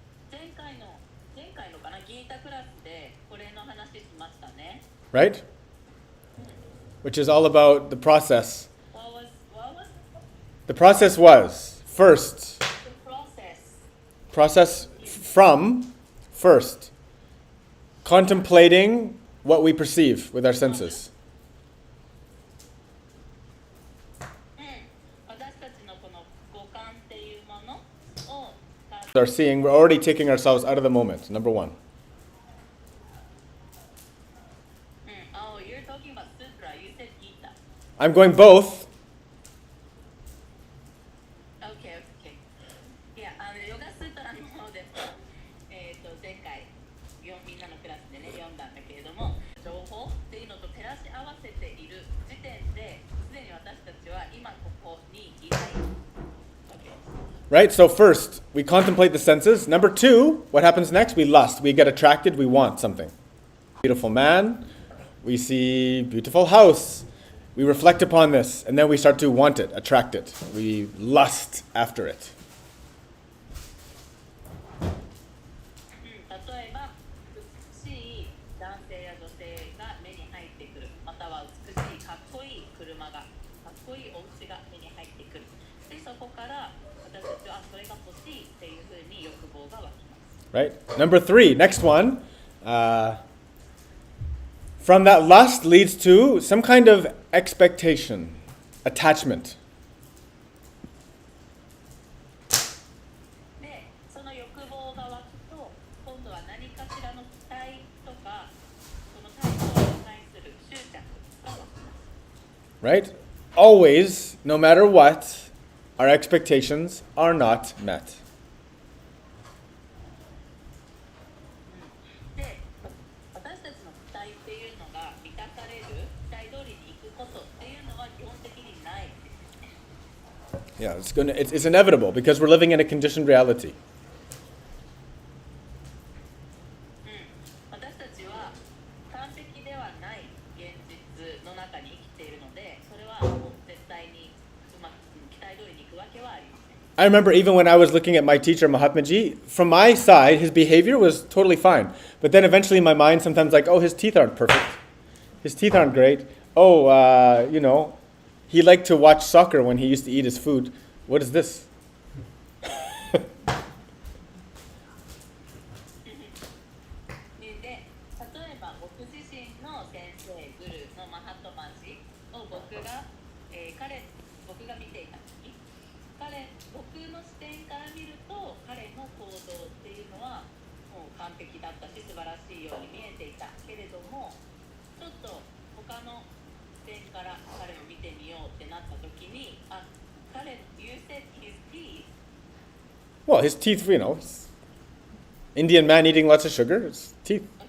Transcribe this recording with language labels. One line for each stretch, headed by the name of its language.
Japanese: 前回のかな、ギータクラスでこれの話しましたね。
English: right? Which is all about the process. What was The process was first, the process? process from first, contemplating what we perceive with our senses.
Japanese: 私たちのこの五感っていうものを
English: Are seeing, we're already taking ourselves out of the moment, number one. Oh, you're talking about sutra. You said Gita. I'm going both. Okay, okay.
Japanese: いや、ヨガスートラの方でも、前回みんなのクラスでね読んだんだけれども、情報っていうのと照らし合わせている時点ですでに私たちは今ここにいない。
English: Right? So first, we contemplate the senses. Number two, what happens next? We lust. We get attracted. We want something. Beautiful man. We see beautiful house. We reflect upon this. And then we start to want it, attract it. We lust after it.
Japanese: 例えば、美しい男性や女性が目に入ってくる。または美しいかっこいい車が、かっこいいお家が目に入ってくる。で、そこから私たちはそれが欲しいっていうふうに欲望が湧きます。
English: Right? Number three, next one. From that lust leads to some kind of expectation, attachment.
Japanese: で、その欲望が湧くと、今度は何かしらの期待とか、その対象に対する執着が湧きます。
English: Right? Always, no matter what, our expectations are not met.
Japanese: で、私たちの期待っていうのが満たされる、期待通りに行くことっていうのは基本的にないですよね。
English: Yeah, it's inevitable because we're living in a conditioned reality.
Japanese: 私たちは完璧ではない現実の中に生きているので、それはもう絶対にうまく期待通りに行くわけはありません。
English: I remember even when I was looking at my teacher, Mahatmaji, from my side, his behavior was totally fine. But then eventually in my mind, sometimes like, oh, his teeth aren't perfect. His teeth aren't great. Oh, he liked to watch soccer when he used to eat his food. What is this?
Japanese: で、例えば僕自身の先生、グルのマハトマジを僕が見ていた時、僕の視点から見ると彼の行動っていうのはもう完璧だったし素晴らしいように見えていたけれども、ちょっと他の視点から彼を見てみようってなった時に、
English: you said his teeth. Well, his teeth, Indian man eating lots of sugar, his teeth.